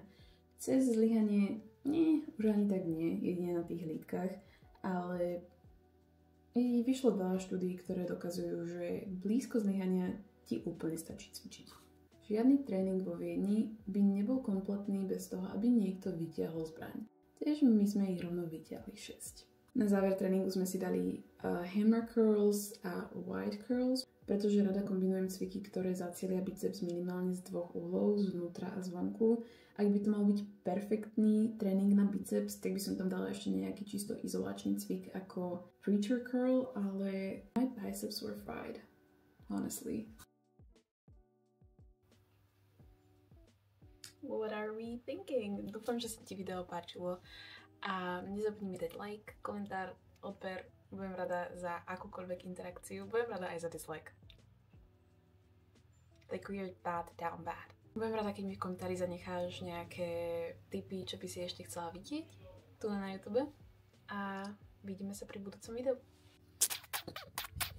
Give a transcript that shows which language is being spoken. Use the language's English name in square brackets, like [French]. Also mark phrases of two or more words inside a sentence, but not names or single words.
[Slovak] Cez zlyhanie, nie, už ani tak nie, jedine na tých hlídkach, ale vyšlo veľa štúdií, ktoré dokazujú, že blízko zlyhania ti úplne stačí cvičiť. Žiadny tréning vo Viedni by nebol kompletný bez toho, aby niekto vytiahol zbraň. Takže my sme ich rovno vytiahli 6. Na záver tréningu sme si dali [English] hammer curls [Slovak] a [English] wide curls, [Slovak] pretože rada kombinujem cviky, ktoré zacielia biceps minimálne z 2 uhlov, zvnútra a zvonku. Ak by to mal byť perfektný tréning na biceps, tak by som tam dala ešte nejaký čisto izolačný cvik ako [English] preacher curl, [Slovak] ale [English] my biceps were fried, honestly. What are we thinking? [Slovak] Dúfam, že sa ti video páčilo a nezabudni mi dať like, komentár, odber. Budem rada za akúkoľvek interakciu. Budem rada aj za dislike. [English] Like we're down bad. [Slovak] Budem rada, keď mi v komentári zanecháš nejaké tipy, čo by si ešte chcela vidieť tu na YouTube. A vidíme sa pri budúcom videu.